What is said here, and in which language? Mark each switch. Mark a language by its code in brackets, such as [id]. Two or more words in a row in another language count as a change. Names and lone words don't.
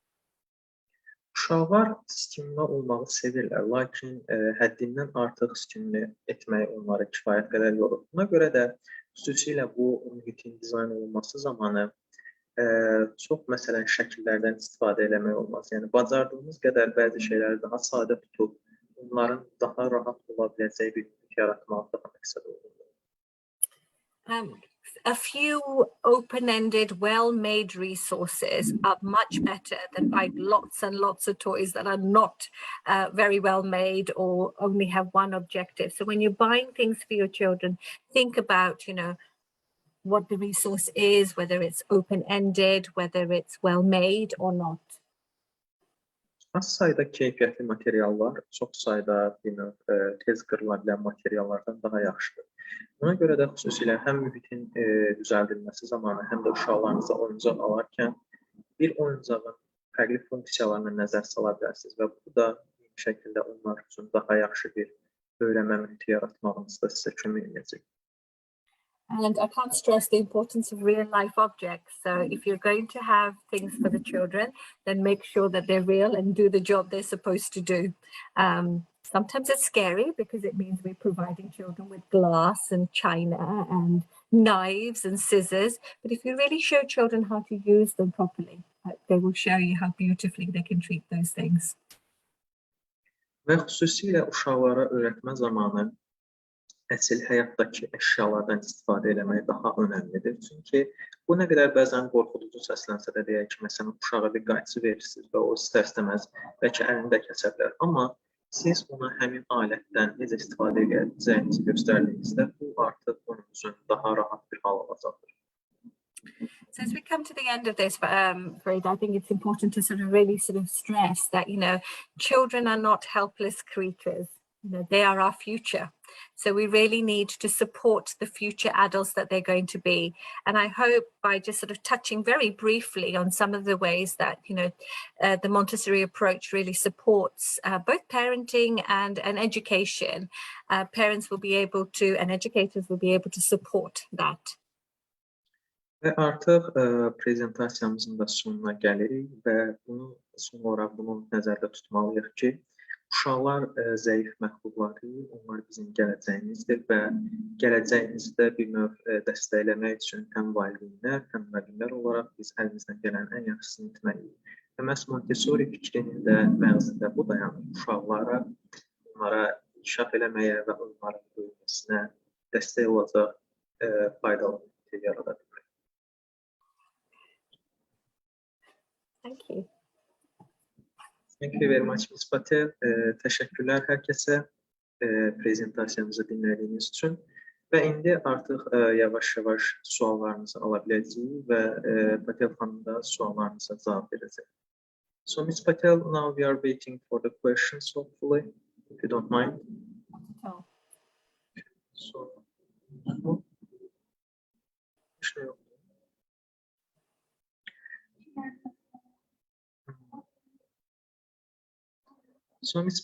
[az] Uşaqlar stimula olmağı sevirlər, lakin həddindən artıq stimula etmək onları kifayət qədər yorur. Buna görə də xüsusilə bu mühitin dizayn olunması zamanı çox məsələn şəkillərdən istifadə eləmək olmaz. Yəni bacardığımız qədər bəzi şeyləri daha sadə tutub, onların daha rahat ola biləcəyi bir mühit yaratmaq daha məqsəd olur. [en] A few open-ended, well-made resources are much better than buying lots and lots of toys that are not very well made or only have one objective. So when you're buying things for your children, think about, what the resource is, whether it's open-ended, whether it's well-made or not. [az] Az sayda keyfiyyətli materiallar çox sayda tez qırıla bilən materiallardan daha yaxşıdır. Buna görə də xüsusilə həm mühitin düzəldilməsi zamanı, həm də uşaqlarınıza oyuncaq alarkən bir oyuncağın fərqli funksiyalarına nəzər sala bilərsiniz və bu da bir şəkildə onlar üçün daha yaxşı bir öyrənmə mühiti yaratmağınızda sizə kömək edəcək. [en] And I can't stress the importance of real life objects. So if you're going to have things for the children, then make sure that they're real and do the job they're supposed to do. Sometimes it's scary because it means we're providing children with glass and china and knives and scissors. But if you really show children how to use them properly, they will show you how beautifully they can treat those things. [az] Və xüsusilə uşaqlara öyrətmə zamanı əsl həyatdakı əşyalardan istifadə eləmək daha önəmlidir. Çünki bu nə qədər bəzən qorxuducu səslənsə də deyək ki, məsələn, uşağa bir qayçı verirsiniz və o istər-istəməz bəlkə əlini də kəsə bilər. Amma siz ona həmin alətdən necə istifadə edəcəyinizi göstərdiyinizdə bu artıq onun üçün daha rahat bir hal alacaqdır. [en] So as we come to the end of this, Farid, I think it's important to really stress that, children are not helpless creatures. They are our future. So we really need to support the future adults that they're going to be. And I hope by just touching very briefly on some of the ways that, the Montessori approach really supports both parenting and education, parents will be able to, and educators will be able to support that. [az] Və artıq prezentasiyamızın da sonuna gəlirik və son olaraq bunu nəzərdə tutmalıyıq ki, uşaqlar zəif məxluqlar deyil, onlar bizim gələcəyimizdir və gələcəyimizdə bir növ dəstəkləmək üçün həm valideynlər, həm müəllimlər olaraq biz əlimizdən gələn ən yaxşısını etməliyik. Və məhz Montessori fikrinin də məğzində bu dayanır. Uşaqlara, onlara inkişaf eləməyə və onların böyüməsinə dəstək olacaq faydalı bir yarada bilmək. [en] Thank you. Thank you very much, Ms. Patel. [az] Təşəkkürlər hər kəsə prezentasiyamızı dinlədiyiniz üçün. Və indi artıq yavaş-yavaş suallarınızı ala biləcəyik və Patel xanım da suallarınıza cavab verəcək. [en] So, Ms. Patel, now we are waiting for the questions, hopefully, if you don't mind. Oh. So, Ms.